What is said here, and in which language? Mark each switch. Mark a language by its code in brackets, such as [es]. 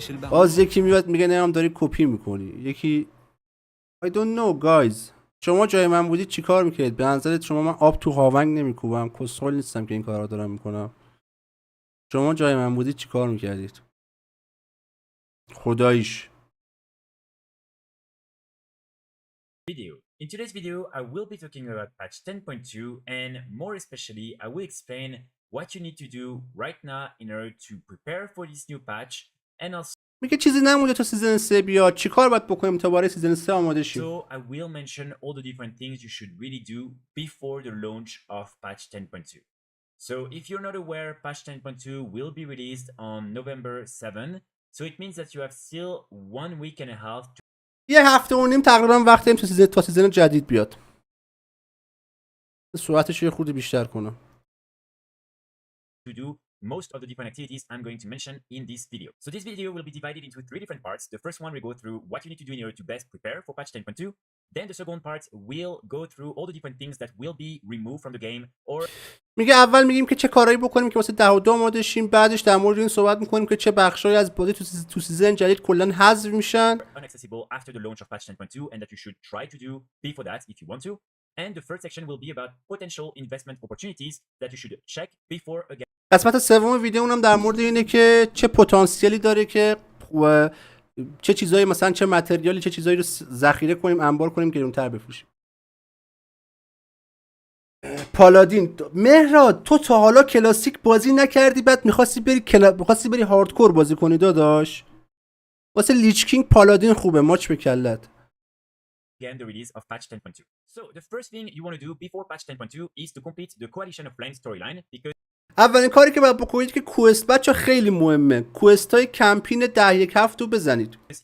[fa] باز یکی میاد میگه نه هم داری کپی میکنی. [en] یکی I don't know guys. [fa] شما جای من بودید چیکار میکردید؟ به نظرت شما من آب تو هاونگ نمیکوبم؟ کسخل نیستم که این کارا دارم میکنم. شما جای من بودید چیکار میکردید؟ خداییش. [en] Video. In today's video, I will be talking about patch 10.2 and more especially, I will explain what you need to do right now in order to prepare for this new patch and also [fa] میگه چیزی نمونده تا سیزن 3 بیاد، چیکار باید بکنیم تا برای سیزن 3 آماده شیم. [en] So I will mention all the different things you should really do before the launch of patch 10.2. So if you're not aware, patch 10.2 will be released on November 7. So it means that you have still 1 week and a half to [fa] یه هفته و نیم تقریبا وقت داریم تا سیزن جدید بیاد. سرعتش یه خورده بیشتر کنم. [en] to do most of the different activities I'm going to mention in this video. So this video will be divided into 3 different parts. The first one will go through what you need to do in order to best prepare for patch 10.2. Then the second part will go through all the different things that will be removed from the game or [fa] میگه اول میگیم که چه کارهایی بکنیم که واسه 10 و 2 آماده شیم، بعدش در مورد این صحبت میکنیم که چه بخشایی از بازی تو سیزن جدید کلا حذف میشن. [en] Unaccessible after the launch of patch 10.2 and that you should try to do before that if you want to. And the third section will be about potential investment opportunities that you should check before again. [fa] قسمت سوم ویدیو اونم در مورد اینه که چه پتانسیلی داره که چه چیزایی مثلا چه متریالی چه چیزایی رو ذخیره کنیم، انبار کنیم، گرونتر بفروشیم. پالادین مهراد تو تا حالا کلاسیک بازی نکردی بعد می‌خواستی بری هاردکور بازی کنی داداش؟ واسه لیچ کینگ پالادین خوبه، ماچ به کلت. [en] Again, the release of patch 10.2. So the first thing you want to do before patch 10.2 is to complete the Coalition of Flames storyline because [fa] اولین کاری که باید بکنید که کوست بچا خیلی مهمه. کوست های کمپین 10-1 هفت رو بزنید.